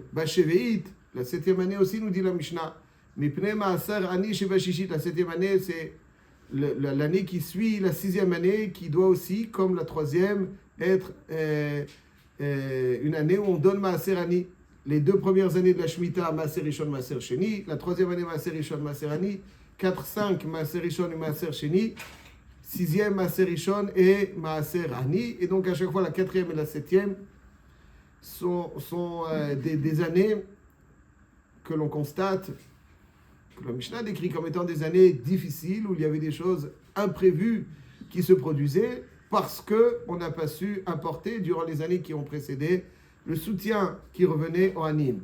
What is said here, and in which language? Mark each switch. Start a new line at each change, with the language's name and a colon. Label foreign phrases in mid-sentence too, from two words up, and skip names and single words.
French: Basheviit, la septième année aussi, nous dit la Mishnah.
Hebrew: מפני מעשר עני שבשישית,
French: la septième année, c'est l'année qui suit la sixième année, qui doit aussi, comme la troisième, être une année où on donne
Hebrew: Maaser Ani.
French: Les deux premières années de la Shemitah,
Hebrew: מעשר ראשון, מעשר שני.
French: La troisième année,
Hebrew: מעשר ראשון, מעשר עני. 4, 5, מעשר ראשון et מעשר שני. Sixième, מעשר ראשון et מעשר עני.
French: Et donc, à chaque fois, la quatrième et la septième sont des années que l'on constate, que la Mishnah décrit comme étant des années difficiles, où il y avait des choses imprévues qui se produisaient, parce qu'on n'a pas su apporter, durant les années qui ont précédé, le soutien qui revenait au Anim.